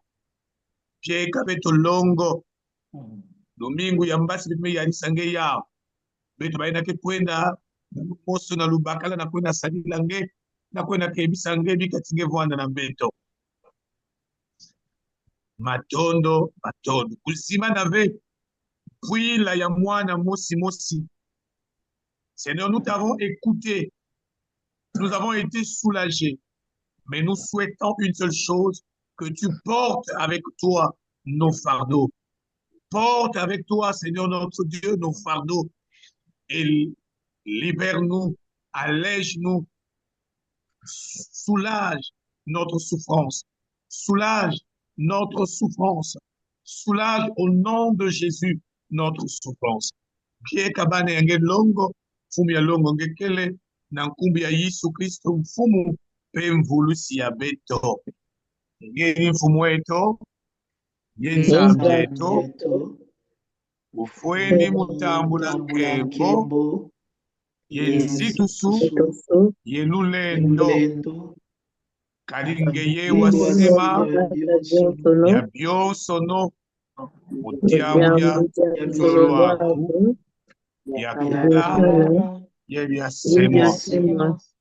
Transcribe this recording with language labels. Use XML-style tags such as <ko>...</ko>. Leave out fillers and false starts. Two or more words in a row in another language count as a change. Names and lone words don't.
<ktu>Pieka beto longo, domingo ya mbasi beto me yalisange yao, beto baina ke kwenda, moso na lubakala na kwenda salila nge, na kwenda kebisa nge bika tinge vwanda na beto. Matondo, matondo. Kusima na ve, puila ya mwana mosi mosi.</ktu> <fr>Seigneur, nous t'avons écouté, nous avons été soulagés, mais nous souhaitons une seule chose, que tu portes avec toi nos fardeaux. Porte avec toi, Seigneur notre Dieu, nos fardeaux et libère-nous, allège-nous, soulage notre souffrance, soulage notre souffrance, soulage au nom de Jésus notre souffrance.</fr> <ktu>Pie kabane yange longo, fumu ya longo ngekele, na nkumbi ya Yesu Kristo mfumu, pe mvulusi ya beto. Ngeni mfumu weto, yenzambi yeto, ufweni mutambula nkembo, yenzitusu, yelulendo, kalinge ye wasema, ya byosono, mutiamu ya lwaku, ya kala, ya byasemwa.</ktu>